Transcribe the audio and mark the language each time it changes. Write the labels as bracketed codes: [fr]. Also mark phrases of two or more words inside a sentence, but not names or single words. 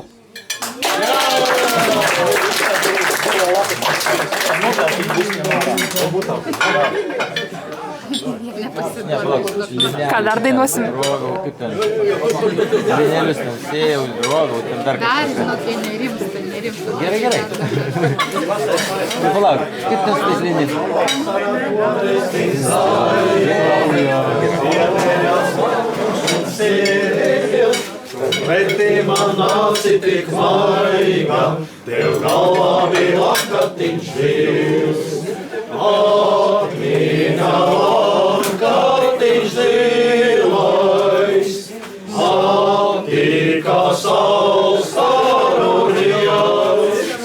[lt] Ką dar dainuosim? Lynelius nusėjau, rodau, ten dar Dar, žinok, jie nerimsta, nerimsta. Gerai, gerai. Palauk, kaip ten su tais lyneliais? [lv] Pretī man aci tik maiga, tev galvā bija lakatiņš dzīvs. Atmiņā lakatiņš zilais, attika saules sarunījās.